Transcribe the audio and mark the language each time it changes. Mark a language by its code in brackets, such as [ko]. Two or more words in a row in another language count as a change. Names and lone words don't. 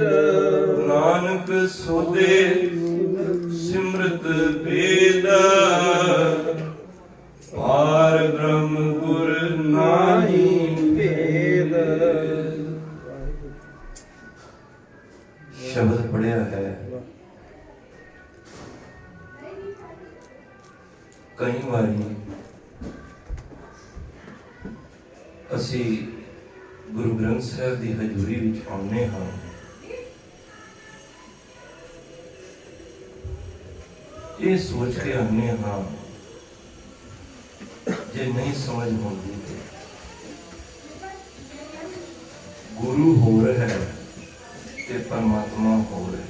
[hi] नानक सोदे सिमृत वेद पार ब्रह्म गुरु नाही भेद। [pa] ਸ਼ਬਦ ਪੜ੍ਹਿਆ ਹੈ ਕਈ ਬਾਰੀ ਅਸੀਂ ਗੁਰੂ ਗ੍ਰੰਥ ਸਾਹਿਬ ਦੀ ਹਜ਼ੂਰੀ ਵਿੱਚ ਆਉਂਦੇ ਹਾਂ। ਇਹ ਸੋਚ ਕੇ ਆਉਂਦੇ ਹਾਂ ਜੇ ਨਹੀਂ ਸਮਝ ਹੁੰਦੀ ਤੇ ਗੁਰੂ ਹੋਰ ਹੈ ਤੇ ਪਰਮਾਤਮਾ ਹੋਰ ਹੈ।